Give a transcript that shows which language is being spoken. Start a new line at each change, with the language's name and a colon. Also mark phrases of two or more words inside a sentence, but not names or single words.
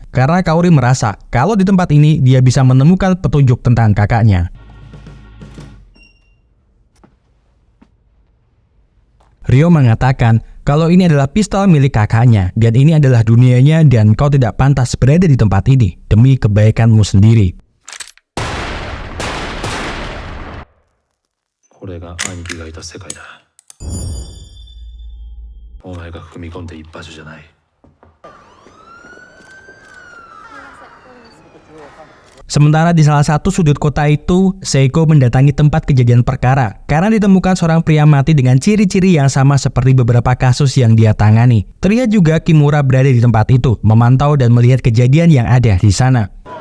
Indonesian: Karena Kaori merasa kalau di tempat ini dia bisa menemukan petunjuk tentang kakaknya. Ryo mengatakan kalau ini adalah pistol milik kakaknya dan ini adalah dunianya dan kau tidak pantas berada di tempat ini demi kebaikanmu sendiri.
Japanese: これが兄貴がいた世界だ。お前が踏み込んでいい場所じゃない。
Indonesian: Sementara di salah satu sudut kota itu, Seiko mendatangi tempat kejadian perkara karena ditemukan seorang pria mati dengan ciri-ciri yang sama seperti beberapa kasus yang dia tangani. Terlihat juga Kimura berada di tempat itu, memantau dan melihat kejadian yang ada di sana.